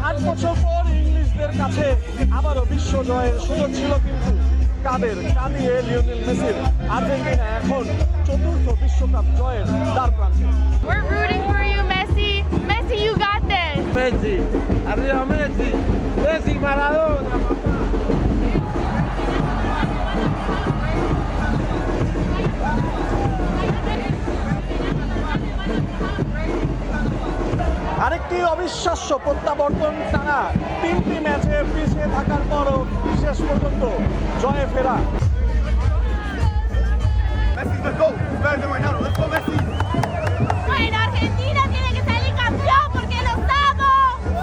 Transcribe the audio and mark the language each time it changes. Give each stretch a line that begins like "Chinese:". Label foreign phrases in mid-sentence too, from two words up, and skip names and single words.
Bangla: বছর পর ইংলিশদের কাছে আবারও বিশ্ব জয়ের সুযোগ ছিল, কিন্তু কাদের কাঁদিয়ে লিওনেল মেসির আর্জেন্টিনা এখন চতুর্থ বিশ্বকাপ জয়ের দ্বারপ্রান্তে।
English: We're rooting for you, Messi. Messi, you got this.
Spanish: Messi, arriba Messi, Messi, Maradona.
Bangla: আরেকটি অবিশ্বাস্য প্রত্যাবর্তন, টানা 3টি ম্যাচে পিছিয়ে থাকার পরও শেষ পর্যন্ত জয়ে ফেরা।
Spanish: En Argentina tiene que salir campeón porque lo estamos.